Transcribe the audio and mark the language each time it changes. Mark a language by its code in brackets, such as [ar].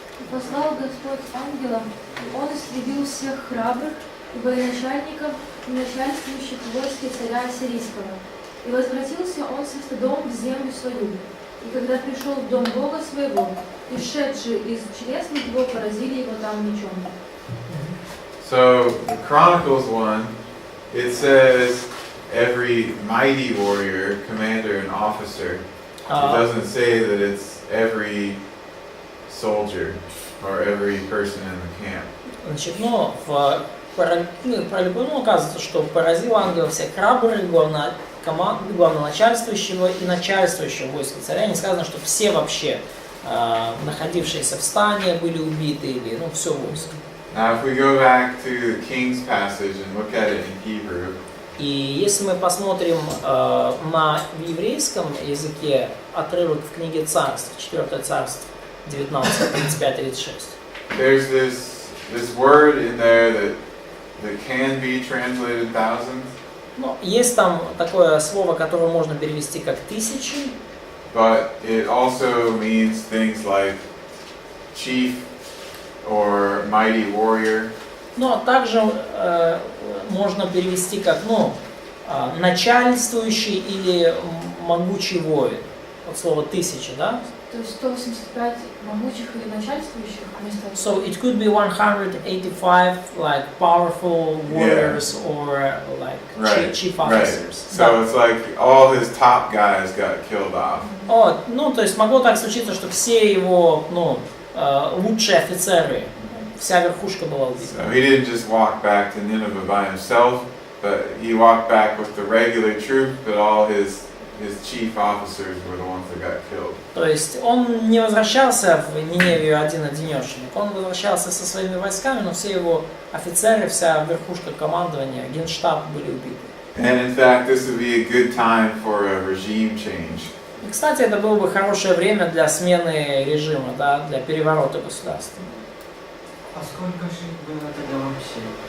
[ru] Послал Господь ангела, и он истребил всех храбрых и военачальников и начальствующих в войске царя Ассирийского. И возвратился он со стыдом в землю свою. И когда пришел в дом Бога своего, исшедшие из чресл его поразили его там мечом. [en] So, the Chronicles one, it says every mighty warrior, commander, and officer. It doesn't say that it's every soldier or every person in the camp. [ru] Значит, ну, в Паралипоменоне указывается, что поразил ангел всех храбрых, главноначальствующего и начальствующего войска царя. Не сказано, что все вообще находившиеся в стане были убиты или, все войско. [en] Now, if we go back to the King's passage and look at it in Hebrew, [ru] И если мы посмотрим на еврейском языке отрывок в книге Царств, 4 царство, 19, 35-36. [en] There's this word in there that can be translated thousands, [ru] Но есть там такое слово, которое можно перевести как тысячи, [en] but it also means things like chief or mighty warrior. [ru] но также можно перевести как начальствующий или могучий воин. От слова тысяча, да? То есть 185 могучих или начальствующих вместо... [en] So it could be 185 like powerful warriors or like Right, chief right. officers. So it's like all his top guys got killed off. [ru] То есть могло так случиться, что все его, лучшие офицеры, вся верхушка была убита. [en] So he didn't just walk back to Nineveh by himself, but he walked back with the regular troop, but all his chief officers were the ones that got killed. [ru] То есть он не возвращался в Ниневию один-одинешенек, он возвращался со своими войсками, но все его офицеры, вся верхушка командования, генштаб были убиты. [en] And in fact, this would be a good time for a regime change. [ru] И, кстати, это было бы хорошее время для смены режима, да, для переворота государства. А сколько же их было тогда вообще?